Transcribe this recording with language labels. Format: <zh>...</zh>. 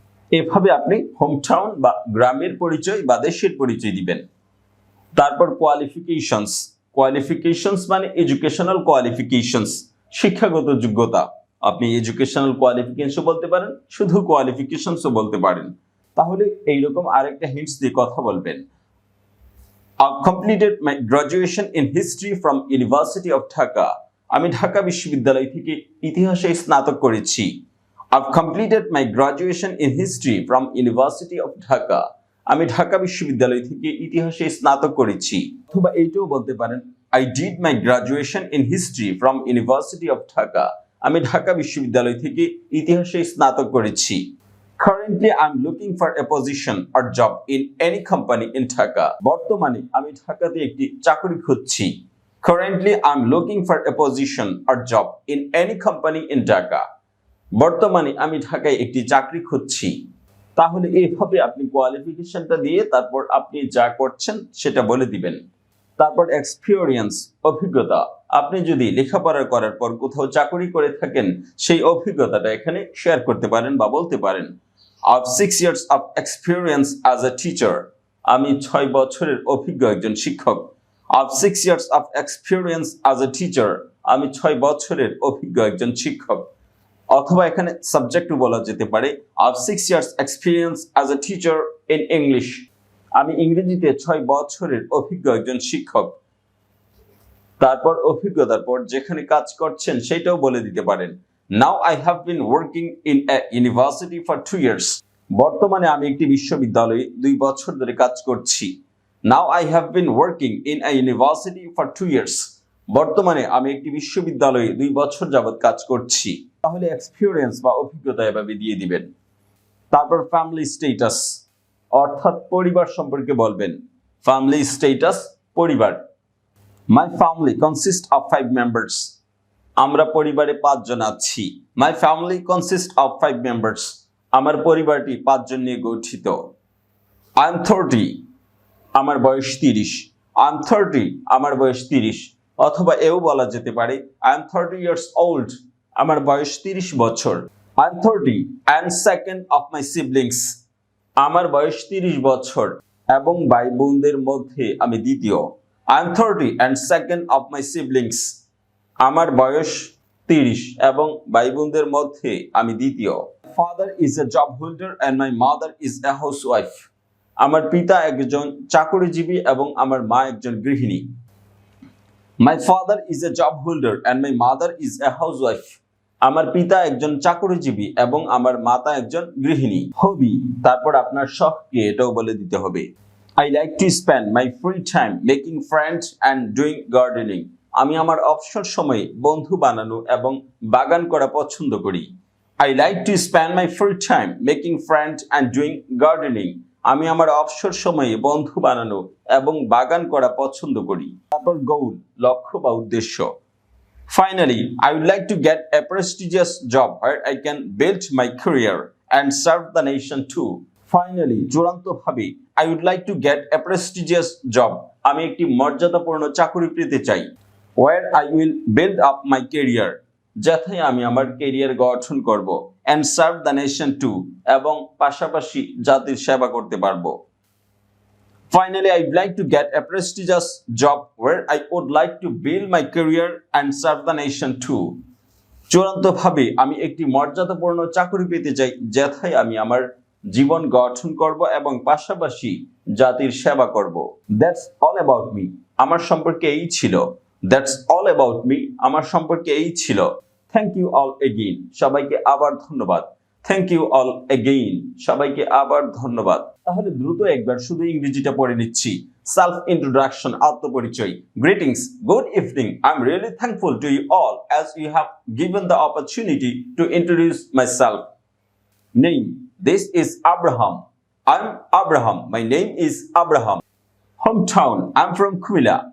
<bn>এভাবে আপনি home town বা গ্রামের পরিচয় বা দেশের পরিচয় দিবেন। তারপর কোয়ালিফিকেশনস। কোয়ালিফিকেশনস মানে এডুকেশনাল কোয়ালিফিকেশনস, শিক্ষাগত যোগ্যতা। আপনি এডুকেশনাল কোয়ালিফিকেশন বলতে পারেন, শুধু কোয়ালিফিকেশনসও বলতে পারেন। তাহলে এইরকম আরেকটা হিন্টস দিয়ে কথা বলবেন।</bn> <en>I've completed my graduation in history from University of Dhaka.</en> <bn>আমি ঢাকা বিশ্ববিদ্যালয় থেকে ইতিহাসে স্নাতক করেছি।</bn> <en>I've completed my graduation in history from University of Dhaka.</en> <bn>আমি ঢাকা বিশ্ববিদ্যালয় থেকে ইতিহাসে স্নাতক করেছি। অথবা এইটাও বলতে পারেন,</bn> <en>I did my graduation in history from University of Dhaka.</en> <bn>আমি ঢাকা বিশ্ববিদ্যালয় থেকে ইতিহাসে স্নাতক করেছি।</bn> <en>Currently, I'm looking for a position or job in any company in Dhaka.</en> <bn>বর্তমানে আমি ঢাকাতে একটি চাকরি খুঁজছি।</bn> <en>Currently, I'm looking for a position or job in any company in Dhaka.</en> <bn>বর্তমানে আমি ঢাকায় একটি চাকরি খুঁজছি। তাহলে এইভাবে আপনি কোয়ালিফিকেশনটা দিয়ে তারপর আপনি যা করছেন সেটা বলে দিবেন। তারপর এক্সপিরিয়েন্স, অভিজ্ঞতা। আপনি যদি লেখাপড়া করার পর কোথাও চাকরি করে থাকেন, সেই অভিজ্ঞতাটা এখানে শেয়ার করতে পারেন বা বলতে পারেন।</bn> <en>I've 6 years of experience as a teacher.</en> <bn>আমি 6 বছরের অভিজ্ঞ একজন শিক্ষক।</bn> <en>I've 6 years of experience as a teacher.</en> <bn>আমি 6 বছরের অভিজ্ঞ একজন শিক্ষক। অথবা এখানে সাবজেক্টও বলা যেতে পারে</bn> <en>I've 6 years experience as a teacher in English.</en> <bn>আমি ইংরেজিতে 6 বছরের অভিজ্ঞ একজন শিক্ষক। তারপর অভিজ্ঞতার পর যেখানে কাজ করছেন সেটাও বলে দিতে পারেন।</bn> <en>Now I have been working in a university for 2 years.</en> <bn>বর্তমানে আমি একটি বিশ্ববিদ্যালয়ে 2 বছর ধরে কাজ করছি।</bn> <en>Now I have been working in a university for 2 years.</en> <bn>বর্তমানে আমি একটি বিশ্ববিদ্যালয়ে 2 বছর যাবত কাজ করছি। তাহলে এক্সপেরিয়েন্স বা অভিজ্ঞতা এভাবে দিয়ে দিবেন। তারপর ফ্যামিলি স্ট্যাটাস অর্থাৎ পরিবার সম্পর্কে বলবেন। ফ্যামিলি স্ট্যাটাস পরিবার।</bn> <en>My family consists of 5 members.</en> <bn>আমরা পরিবারে 5 জন আছি।</bn> <en>My family consists of 5 members.</en> <bn>আমার পরিবারটি 5 জন নিয়ে গঠিত।</bn> <en>I am 30.</en> <bn>আমার বয়স 30। I am 30. আমার বয়স 30। অথবা এও বলা যেতে পারে</bn> <en>I am 30 years old.</en> <bn>আমার বয়স 30 বছর।</bn> <en>I am 30 and second of my siblings.</en> <bn>আমার বয়স 30 বছর এবং ভাই বোনদের মধ্যে আমি দ্বিতীয়।</bn> <en>I am 30 and second of my siblings.</en> <bn>আমার বয়স 30 এবং ভাই বোনদের মধ্যে আমি দ্বিতীয়।</bn> <en>Father is a job holder and my mother is a housewife.</en> <bn>আমার পিতা একজন চাকরিজীবী এবং আমার মা একজন গৃহিণী।</bn> <en>My father is a job holder and my mother is a housewife.</en> <bn>আমার পিতা একজন চাকরিজীবী এবং আমার মাতা একজন গৃহিণী। হবি তারপর আপনার শখকে এটাও বলে দিতে হবে।</bn> <en>I like to spend my free time making friends and doing gardening.</en> <bn>আমি আমার অবসর সময়ে বন্ধু বানানো এবং বাগান করা পছন্দ করি।</bn> <en>I like to spend my free time making friends and doing gardening.</en> <bn>আমি আমার অবসর সময়ে বন্ধু বানানো এবং বাগান করা পছন্দ করি। তারপর গোল লক্ষ্য বা উদ্দেশ্য।</bn> <en>Finally, I would like to get a prestigious job where I can build my career and serve the nation too. Finally,</en> <bn>চূড়ান্তভাবে</bn> <en>I would like to get a prestigious job.</en> <bn>আমি একটি মর্যাদাপূর্ণ চাকরি পেতে চাই।</bn> <en>Where I will build up my career.</en> <bn>যাতে আমি আমার ক্যারিয়ার গঠন করব</bn> <en>and serve the nation too.</en> <bn>এবং পাশাপাশি জাতির সেবা করতে পারবো।</bn> <en>Finally, I would like to get a prestigious job where I would like to build my career and serve the nation too.</en> <bn>চূড়ান্তভাবে আমি একটি মর্যাদাপূর্ণ চাকরি পেতে চাই যাতে আমি আমার জীবন গঠন করব এবং পাশাপাশি জাতির সেবা করব।</bn> <en>That's all about me.</en> <bn>আমার সম্পর্কে এই ছিল।</bn> <en>That's all about me.</en> <bn>আমার সম্পর্কে এই ছিল।</bn> <en>Thank you all again.</en> <bn>সবাইকে আবার ধন্যবাদ।</bn> <en>Thank you all again.</en> <bn>সবাইকে আবার ধন্যবাদ। তাহলে দ্রুত একবার শুধু ইংরেজিটা পড়ে নিচ্ছি।</bn> <en>Self introduction</en> <bn>আত্মপরিচয়।</bn> <en>Greetings, good evening. I'm really thankful to you all as you have given the opportunity to introduce myself. Name, this is Abraham. I'm Abraham. My name is Abraham. Hometown, I'm from Kumila.</en>